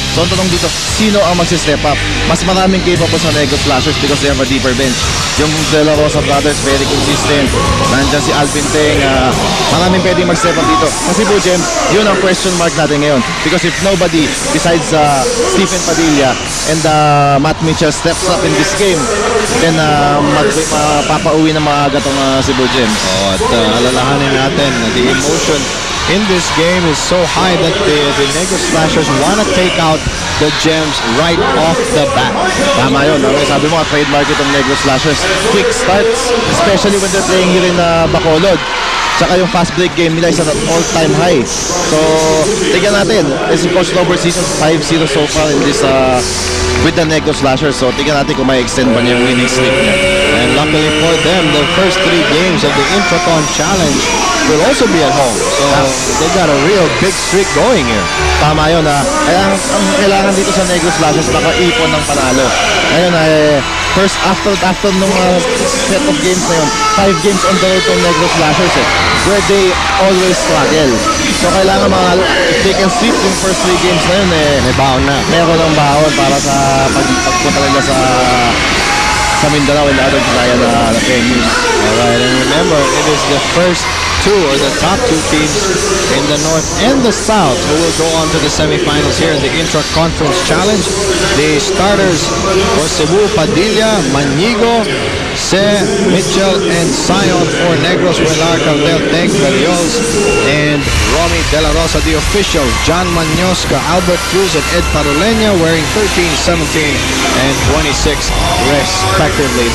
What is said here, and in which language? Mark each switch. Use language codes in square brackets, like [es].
[tl] So ang tanong dito, sino ang magsi-step up? Mas maraming [en] capable sa Negros Slashers because they have a deeper bench. [tl] Yung De La Rosa brothers, [en] very consistent. [tl] Nandiyan si Alvin Teng, maraming pwedeng mag-step up dito. Kasi Cebu Gems, yun ang question mark natin ngayon. [en] Because if nobody besides Stephen Padilla and Matt Mitchell steps up in this game, then [tl] mapapauwi na maaga itong [en] Cebu Gems. Oh, [tl] at alalahanin natin, [en] the emotion in this game is so high that the Negros Slashers want to take out the Gems right off the bat. [tl] Tama yun. Sabi mo, trademark itong Negros Slashers. [en] Quick starts, especially when they're playing here in Bacolod. [tl] Tsaka yung [en] fast break game nila is at an all-time high. So, [tl] tignan natin. [en] This is Coach Robert Seasons 5-0 so far in this with the Negros Slashers. [tl] So, tignan natin kung may extend pa niya yung winning streak niya. [en] And luckily for them, the first 3 games of the Intraton Challenge will also be at home. So, they got a real big streak going here. [tl] Tama yun. Kaya ang kailangan dito sa Negros Slashers, makaipon ng panalo. Ngayon, first after nung set of games na yun, 5 games on the road ng Negros Slashers [en] where they always struggle. So [tl] kailangan [en] if they can sweep yung first 3 games na yun, [tl] May baon na. meron ng baon para sa pagpunta nila sa Mindanao [en] and other [tl] Visaya na venues. [en] Alright, and remember, it is the first 2 or the top 2 teams in the North and the South who will go on to the semifinals here in the Intra-Conference Challenge. The starters for Cebu, Padilla, Manigo, Se, Mitchell, and Sion for Negros, Velar, Cardel, Teng, Berriols, and Romy De La Rosa, the officials, John Manyosca, Albert Cruz, and Ed Parulena, wearing 13, 17, and 26 respectively.